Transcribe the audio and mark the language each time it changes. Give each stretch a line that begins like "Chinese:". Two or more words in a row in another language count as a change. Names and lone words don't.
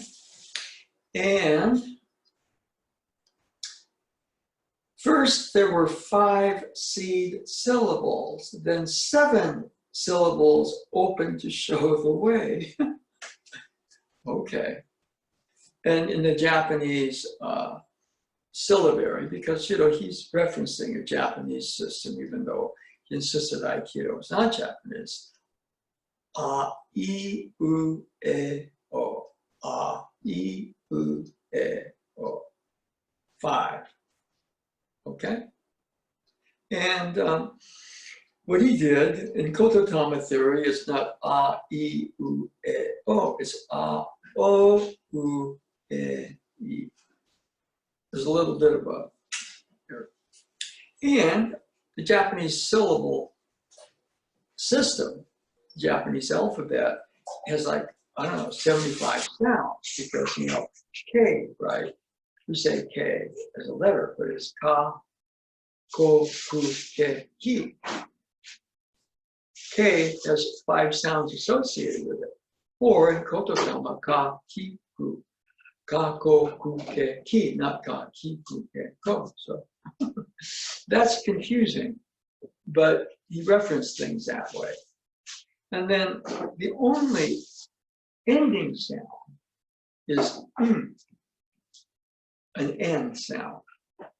English: And first there were 5 seed syllables, then 7 syllables open to show the way. Okay. And in the Japanese syllabary, because, you know, he's referencing a Japanese system, even though he insisted Aikido was not Japanese. A, I, U, E, O. A, I, U, E, O. 5. Okay? And what he did in Kototama theory is not A, I, U, E, O. It's A, O, U, E, I. There's a little bit of a here. And the Japanese syllable system, Japanese alphabet, has like, I don't know, 75 sounds because, you know, K, right? We say K as a letter, but it's ka, ko, ku, ke, ki. K has 5 sounds associated with it. Or in Kototama, ka, ki, ku. Ka, ko, ku, ke, ki, not ka, ki, ku, ke, ko. So that's confusing, but he referenced things that way. And then the only ending sound is an N sound.